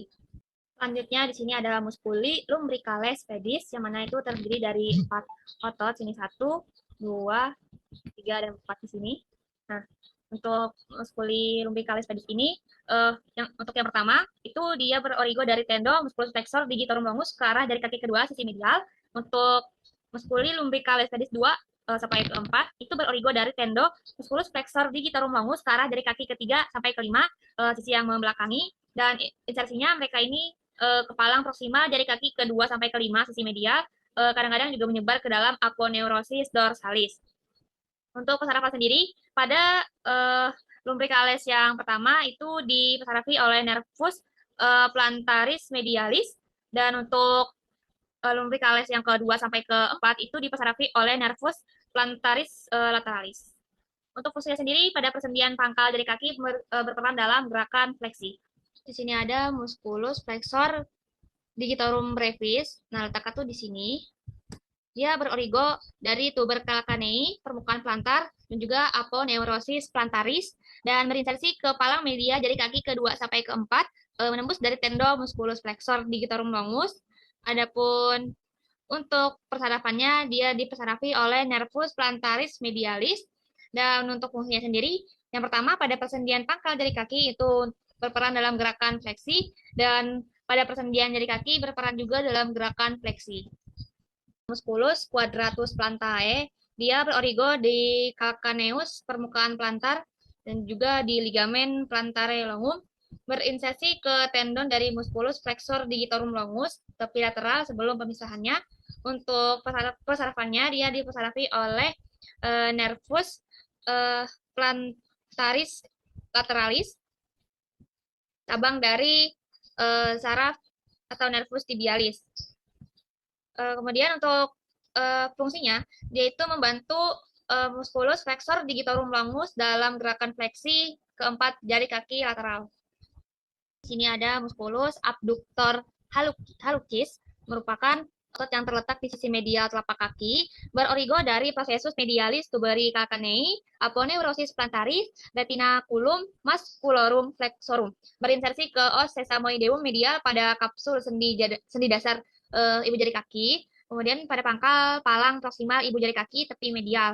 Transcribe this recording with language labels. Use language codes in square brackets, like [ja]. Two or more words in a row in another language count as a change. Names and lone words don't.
[id] Selanjutnya di sini ada [la] musculi lumbricales pedis, [id] yang mana itu terdiri dari 4 otot, sini 1, 2, 3, dan 4 di sini. Nah, untuk [la] musculi lumbricalis pedis [id] ini, untuk yang pertama itu dia berorigo dari tendo [la] musculus flexor digitorum longus [id] ke arah dari kaki kedua sisi medial. Untuk [la] musculi lumbricalis pedis [id] 2 sampai ke 4 itu berorigo dari tendo [la] musculus flexor digitorum longus [id] ke arah dari kaki ketiga sampai kelima sisi yang membelakangi, dan insersinya mereka ini ke palang proksimal dari kaki kedua sampai kelima sisi medial, kadang-kadang juga menyebar ke dalam [la] aponeurosis dorsalis. [id] Untuk pesarafan sendiri, pada lumbricales yang pertama itu dipesarafi oleh [la] nervus plantaris medialis, [id] dan untuk lumbricalis yang kedua sampai keempat itu dipasarafi oleh [la] nervus plantaris lateralis. [id] Untuk fungsinya sendiri, pada persendian pangkal jari kaki berperan dalam gerakan fleksi. Di sini ada [la] musculus flexor digitorum brevis. [id] Nah, letaknya tuh di sini. Dia berorigo dari [la] tuber calcaneae, [id] permukaan plantar, dan juga [la] aponeurosis plantaris, [id] dan berinsersi ke palang media jari kaki kedua sampai keempat, menembus dari tendon [la] musculus flexor digitorum longus. [id] Adapun untuk persarafannya, dia dipesarafi oleh [la] nervus plantaris medialis, [id] dan untuk fungsinya sendiri, yang pertama pada persendian pangkal jari kaki itu berperan dalam gerakan fleksi, dan pada persendian jari kaki berperan juga dalam gerakan fleksi. [la] Musculus quadratus plantae, [id] dia berorigo di calcaneus permukaan plantar dan juga di ligamen [la] plantare longum, [id] berinsersi ke tendon dari [la] musculus flexor digitorum longus [id] tepi lateral sebelum pemisahannya. Untuk persarafannya dia dipesarafi oleh [la] nervus plantaris lateralis, [id] cabang dari saraf atau [la] nervus tibialis. [id] Kemudian untuk fungsinya, dia itu membantu [la] musculus flexor digitorum longus [id] dalam gerakan fleksi keempat jari kaki lateral. Di sini ada [la] musculus abductor hallucis, [id] merupakan otot yang terletak di sisi medial telapak kaki, berorigo dari [la] processus medialis tuberi calcaneae, aponeurosis plantaris, retinaculum musculorum flexorum, [id] berinsersi ke [la] os sesamoideum [id] medial pada kapsul sendi dasar ibu jari kaki, kemudian pada pangkal palang proksimal ibu jari kaki tepi medial.